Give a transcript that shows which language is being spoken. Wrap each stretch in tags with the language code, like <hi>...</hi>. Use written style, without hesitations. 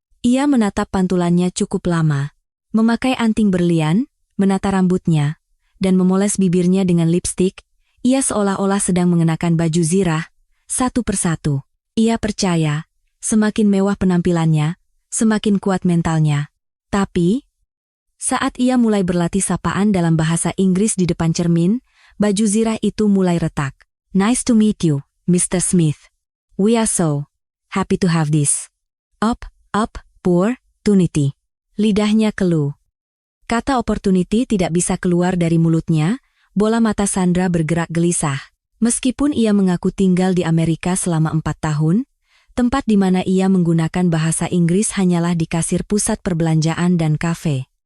<id>Ia menatap pantulannya cukup lama. Memakai anting berlian, menata rambutnya, dan memoles bibirnya dengan lipstik, ia seolah-olah sedang mengenakan baju zirah, satu persatu. Ia percaya, semakin mewah penampilannya, semakin kuat mentalnya. Tapi, saat ia mulai berlatih sapaan dalam bahasa Inggris di depan cermin, baju zirah itu mulai retak.</id> <en>"Nice to meet you, Mr. Smith. We are so happy to have this opportunity."</en> <id>Lidahnya keluh. Kata opportunity tidak bisa keluar dari mulutnya, bola mata Sandra bergerak gelisah. Meskipun ia mengaku tinggal di Amerika selama 4 tahun, tempat di mana ia menggunakan bahasa Inggris hanyalah di kasir pusat perbelanjaan dan kafe.</id>